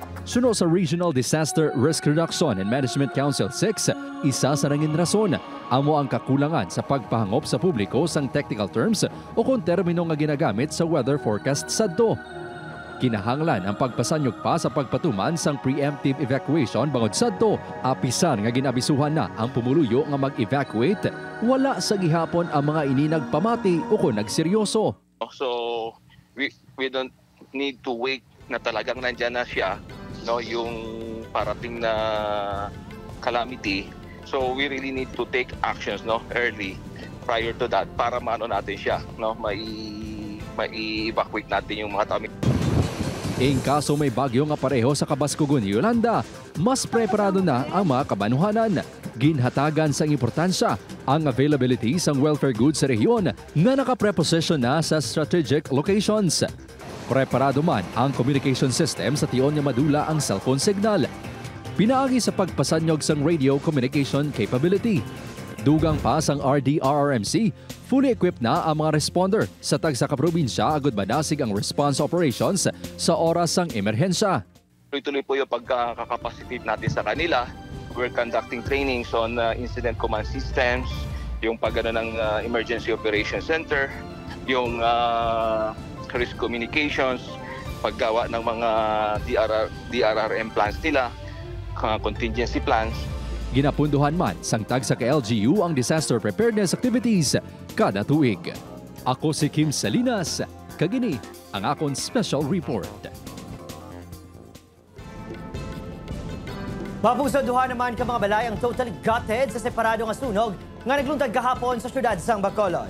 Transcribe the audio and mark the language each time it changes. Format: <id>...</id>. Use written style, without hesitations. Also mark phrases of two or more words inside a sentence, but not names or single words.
<hil>Suno sa Regional Disaster Risk Reduction and Management Council 6, isa sa nangin rason amo ang kakulangan sa pagpahangop sa publiko sang</hil> <en>technical terms</en> <hil>o kung termino nga ginagamit sa</hil> <en>weather forecast</en> <hil>sadto. Kinahanglan ang pagpasanyog pa sa pagpatuman sang</hil> <en>preemptive evacuation</en> <hil>bangod sadto. Apisan nga ginabisuhan na ang pumuluyo nga mag-evacuate. Wala sa gihapon ang mga ini nagpamati o kung nagseryoso.</hil> <en>So we don't need to wait</en> <tl>na talagang nandyan na siya, no, yung parating na calamity.</tl> <en>So we really need to take actions early prior to that</en> <tl>para maano natin siya, mai-evacuate natin yung mga tao.</tl> <hil>In kaso may bagyo nga pareho sa Kabaskugon, Yolanda, mas preparado na ang mga kabanuhanan. Ginhatagan sa importansya ang availability sang</hil> <en>welfare goods</en> <hil>sa rehiyon nga nakapreposition na sa</hil> <en>strategic locations.</en> <hil>Preparado man ang</hil> <en>communication system</en> <hil>sa tiyon nga madula ang</hil> <en>cellphone signal.</en> <hil>Pinaagi sa pagpasanyog sang</hil> <en>radio communication capability.</en> <hil>Dugang pa sang RDRRMC,</hil> <en>fully equipped</en> <hil>na ang mga responder sa tagsa ka probinsya agud manasig ang</hil> <en>response operations</en> <hil>sa oras sang emerhensya.</hil> <tl>Tuloy-tuloy po yung pagkakapacitate natin sa kanila.</tl> <en>We're conducting trainings on incident command systems,</en> <tl>yung pagano ng</tl> <en>emergency operation center,</en> <tl>yung</tl> <en>risk communications,</en> <tl>paggawa ng mga</tl> <en>DRRM plans</en> <tl>nila,</tl> <en>contingency plans.</en> <hil>Ginapunduhan man sang tagsa ka LGU ang</hil> <en>disaster preparedness activities</en> <hil>kada tuig. Ako si Kim Salinas, kagini ang akong special report. Mapusaduhan naman ka mga balay ang</hil> <en>totally gutted</en> <hil>sa separado nga sunog nga nagluntad kahapon sa syudad sang Bacolod.</hil>